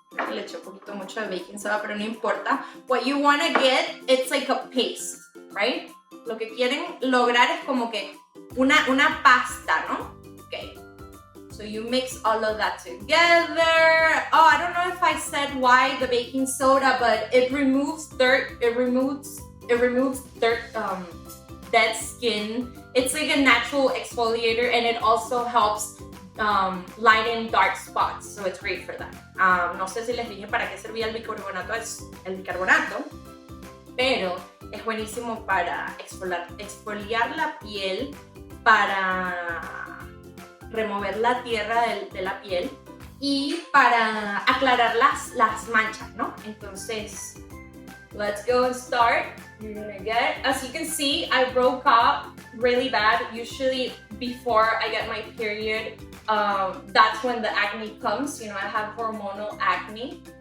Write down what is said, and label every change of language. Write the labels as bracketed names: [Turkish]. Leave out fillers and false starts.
[Spanish] Le eché un poquito mucho de baking soda, pero no importa. [English] What you want to get, it's like a paste, right? [Spanish] Lo que quieren lograr es como que una pasta, ¿no? [English] Okay. So you mix all of that together. Oh, I don't know if I said why the baking soda, but it removes dirt. It removes dirt, dead skin. It's like a natural exfoliator, and it also helps lighten dark spots. So it's great for that. [Spanish] No sé si les dije para qué servía el bicarbonato, pero es buenísimo para exfoliar la piel, para remover la tierra de la piel y para aclarar las manchas, ¿no? [English] Entonces, let's go and start. You're gonna get, as you can see, I broke up really bad. Usually before I get my period, that's when the acne comes. You know, I have hormonal acne.